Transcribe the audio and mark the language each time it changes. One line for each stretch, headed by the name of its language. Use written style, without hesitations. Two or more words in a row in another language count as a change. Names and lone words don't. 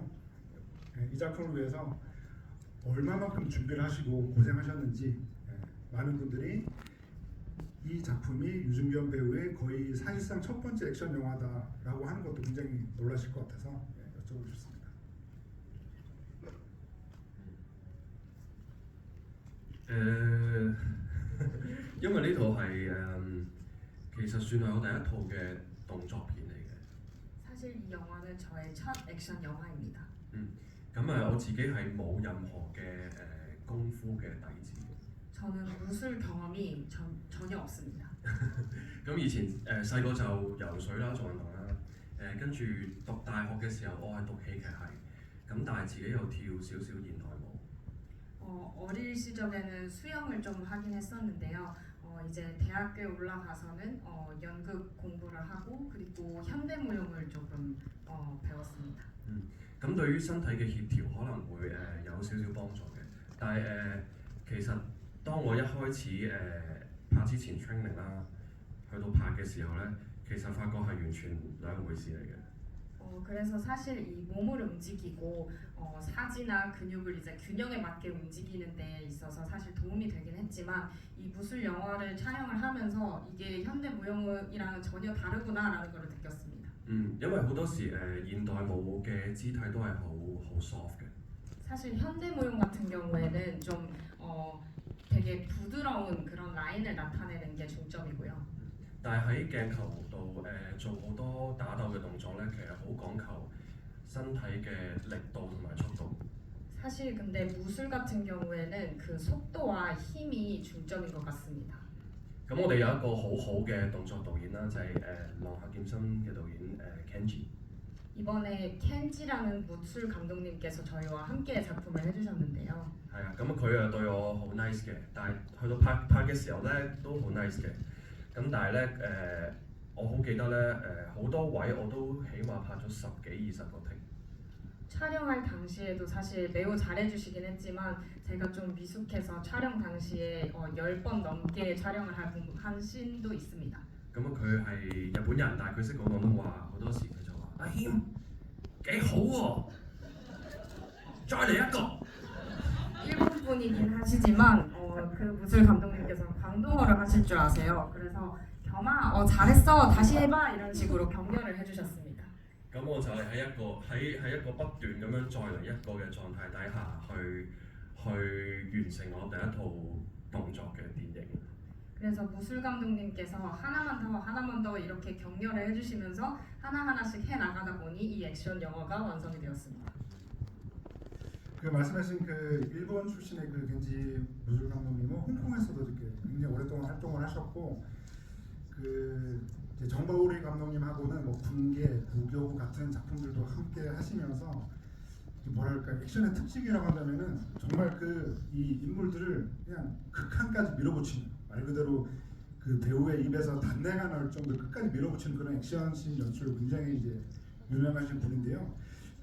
Korean: 이 작품을 위해서 얼마만큼 준비를 하시고 고생하셨는지 많은 분들이 이 작품이 유승균 배우의 거의 사실상 첫 번째 액션 영화다라고 하는 것도 굉장히 놀라실 것 같아서 여쭤보고 싶습니다.
Cantonese: 因為呢套係其實算係我第一套嘅動作片嚟嘅。
Korean: 사실 이 영화는 저의 첫 액션 영화입니다.
Cantonese: 咁我自己係冇任何嘅功夫嘅底子。
Korean: 저는 무술 경험이 전혀 없습니다.
Cantonese: 咁以前細個就游水啦，做運動啦。跟住讀大學嘅時候，我係讀戲劇系，咁但係自己又跳少少現代舞。
Korean: 어릴 시절에는 수영을 좀 하긴 했었는데요. 이제 대학교에 올라가서는 연극 공부를 하고 그리고 현대무용을 조금 배웠습니다.
Cantonese: 咁對於身體嘅協調可能會有少少幫助嘅，但係其實當我一開始拍之前 training 啦，去到拍嘅時候咧，其實發覺係完全兩回事嚟嘅。
Korean: 그래서 사실 이 몸을 움직이고 사지나 근육을 이제 균형에 맞게 움직이는 데 있어서 사실 도움이 되긴 했지만 이 무술 영화를 촬영을 하면서 이게 현대 무용이랑은 전혀 다르구나라는 걸 느꼈습니다.
Cantonese: 因為好多時現代舞嘅肢體都係好 soft 嘅。
Korean: 사실 현대 무용 같은 경우에는 좀 되게 부드러운 그런 라인을 나타내는 게 중점이고요.
Cantonese: 但係喺鏡頭度做好多打鬥嘅動作咧，其實好講求身體嘅力度同埋速度。
Korean: 사실 근데 무술 같은 경우에는 그 속도와 힘이 중점인 것 같습니다.
Cantonese: 咁我哋有一個好好嘅動作導演啦，就係浪客劍心嘅導演 Kenji。
Korean: 이번에 켄지라는 무술 감독님께서 저희와 함께 작품을 해주셨는데요.
Cantonese: 係啊，咁佢對我好 nice 嘅，但係去到拍嘅時候咧都好 nice 嘅。咁但係咧我好記得咧好多位我都起碼拍咗10幾20個 take。
Korean: 촬영할 당시에도 사실 매우 잘해주시긴 했지만 제가 좀 미숙해서 촬영 당시에 10번 넘게 촬영을 한 씬도 있습니다.
Cantonese: 咁佢係日本人，但係佢識講廣東話，好多時佢就話：阿謙幾好喎，再嚟一個。
Korean: 일본 분이긴 하시지만 그 무술 감독님께서 광동어를 하실 줄 아세요. 그래서 겸아 잘했어 다시 해봐 이런 식으로 격려를 해주셨습니다.
Cantonese: 咁我就係喺一個不斷咁樣再嚟一個嘅狀態底下去完成我第一套動作嘅電影。
Korean: 그래서 무술 감독님께서 하나만 더 이렇게 격려를 해주시면서 하나하나씩 해나가다 보니 이 액션 영화가 완성이 되었습니다. 그 말씀하신 그 일본 출신의 그 겐지 무술 감독님은 홍콩에서도 이렇게 굉장히 오랫동안 활동을 하셨고 그 이제 정바오리 감독님하고는 뭐 군계, 부교 같은 작품들도 함께 하시면서 뭐랄까 액션의 특징이라고 한다면은 정말 그 이 인물들을 그냥 극한까지 밀어붙이는 말 그대로 그 배우의 입에서 단내가 나올 정도로 끝까지 밀어붙이는 그런 액션씬 연출 굉장히 이제 유명하신 분인데요.